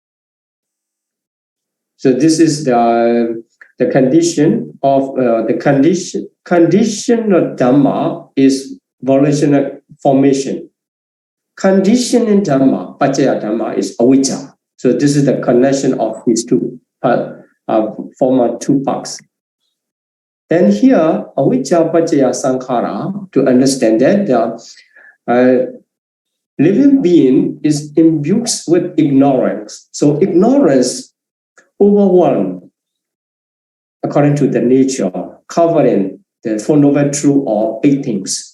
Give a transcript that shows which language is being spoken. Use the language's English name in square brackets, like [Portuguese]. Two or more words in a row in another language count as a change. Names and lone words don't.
[English] So this is the condition of the condition of Dhamma is volitional formation. Condition in Dhamma, [Pali] Paccaya Dhamma, [English] is avijja. So this is the connection of these two former two parts. Then here, [Pali] avijja paccaya sankhara, [English] to understand that the living being is imbued with ignorance. So ignorance overwhelmed according to the nature, covering the Four Noble Truths or 8 things.